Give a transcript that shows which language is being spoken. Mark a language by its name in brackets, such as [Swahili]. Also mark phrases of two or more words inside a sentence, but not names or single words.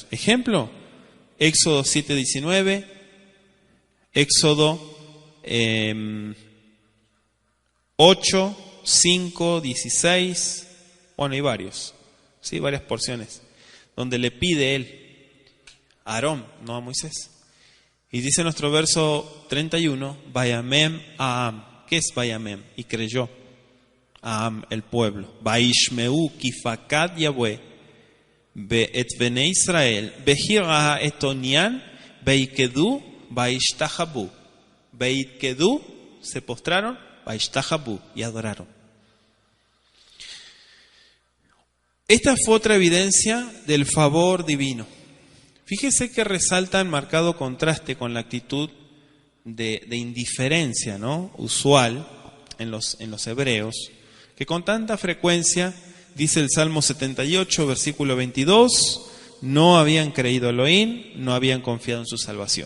[Spanish] Ejemplo, Éxodo 7:19, Éxodo 8, 5, 16, bueno, hay varios, sí, varias porciones, donde le pide él a Aarón, no a Moisés. Y dice nuestro verso 31, [Hebrew] ויאמן העם. [Spanish] ¿Qué es Vayamem? Y creyó Aam, el pueblo. [Hebrew] וישמעו כי פקד יהוה את בני ישראל כי ראה את ענים ויקדו וישתחוו. [Spanish] Veikedu, se postraron, vaishtahabu, y adoraron. Esta fue otra evidencia del favor divino. Fíjese que resalta en marcado contraste con la actitud de indiferencia, ¿no?, usual en los hebreos, que con tanta frecuencia, dice el Salmo 78, versículo 22, no habían creído a Elohim, no habían confiado en su salvación.